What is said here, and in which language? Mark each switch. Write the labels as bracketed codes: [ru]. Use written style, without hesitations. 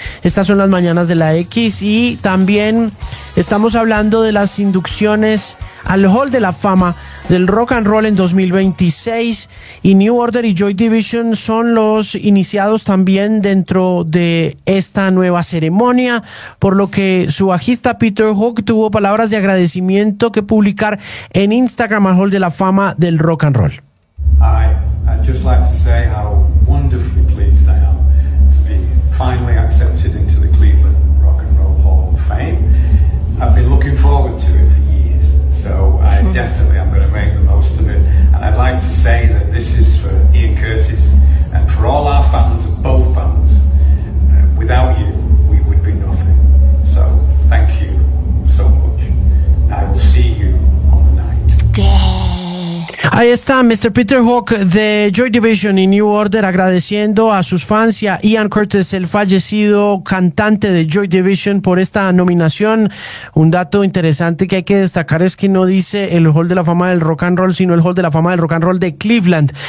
[es] Estas son las Mañanas de la X y también estamos hablando de las inducciones al Hall de la Fama del Rock and Roll en 2026 y New Order y Joy Division son los iniciados también dentro de esta nueva ceremonia, por lo que su bajista Peter Hook tuvo palabras de agradecimiento que publicar en Instagram al Hall de la Fama del Rock and Roll. [en] I'd just like to say how wonderfully pleased I am to be finally accepted into the Cleveland Rock and Roll Hall of Fame. I've been looking forward to it for years, so I definitely am going to make the most of it. And I'd like to say that this is for Ian Curtis and for all our fans of both bands. Without you, we would be nothing. So thank you so much. I will see you on the night. [es] Ahí está Mr. Peter Hook de Joy Division y New Order agradeciendo a sus fans y a Ian Curtis, el fallecido cantante de Joy Division, por esta nominación. Un dato interesante que hay que destacar es que no dice el Hall de la Fama del Rock and Roll, sino el Hall de la Fama del Rock and Roll de Cleveland.